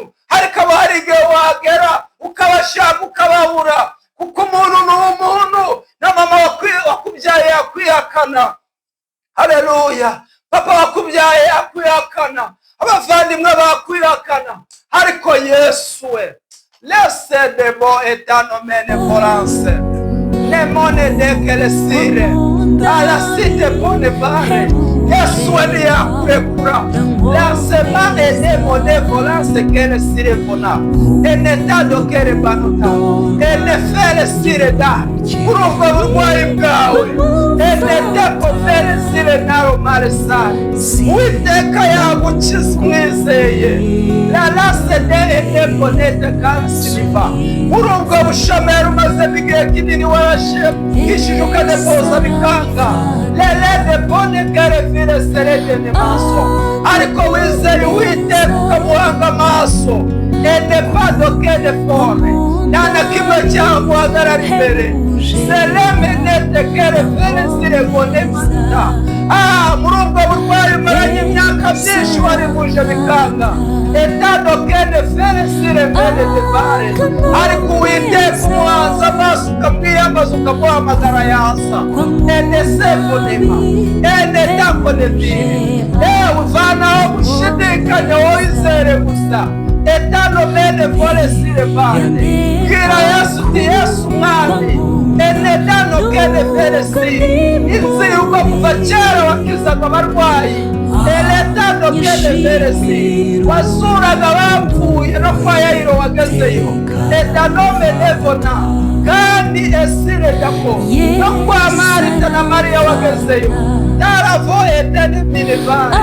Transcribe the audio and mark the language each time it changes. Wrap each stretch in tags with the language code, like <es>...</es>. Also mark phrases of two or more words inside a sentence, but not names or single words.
<rw>Ariko aba hari igihe wagera ukabashaka ukababura, kuko umuntu ni umuntu, na mama wakubyaye yakwihakana. Haleluya. Papa wakubyaye yakwihakana, abavandimwe bakwihakana, ariko Yesu we, laisse de bon etanomene volance ne mone de kelesire ala site pone bare. Yesu we niyakurekura, lancement ede mone volance kelesire vona enetado kere banuta ene fere sire da urumva burwayi bwawe enete kofere sire naro maresare. Uwiteka yagukiza umwizeye, la lasse de ede bonete kansiriva. Urumva bushomeri umaze igihe kinini warashe kishije ukadepoza bikanga, lele de bone kere vire serede ne maso. Ariko wizeye Uwiteka ukamuhanga amaso, ene padoke de fome nana kimwe cyaguhagarara imbere. Seleme nete kere vire sire bone mata. Muri ubwo burwayi maranye imyaka myinshi waribuje bikanga, etado kene fere sire mene de bare. Ariko Uwiteka umuhanze amaso ukamwiyambaza ukamuhamagara yasa. Ene sefonema ene tako nevire. Uvanaho gushidikanya, wizere gusa. Etano mene vole sire bare. Bwira Yesu uti Yesu mwami, ene dano kene fere sire. Inzira uko kuva kera wakizaga abarwayi, eletano kene fere sire. Wasuraga abapfuye no kwa Yayiro wagezeyo, etanome nevona. Kandi esire dako no kwa Marita na Mariya wagezeyo, taravo etene minivani.</rw>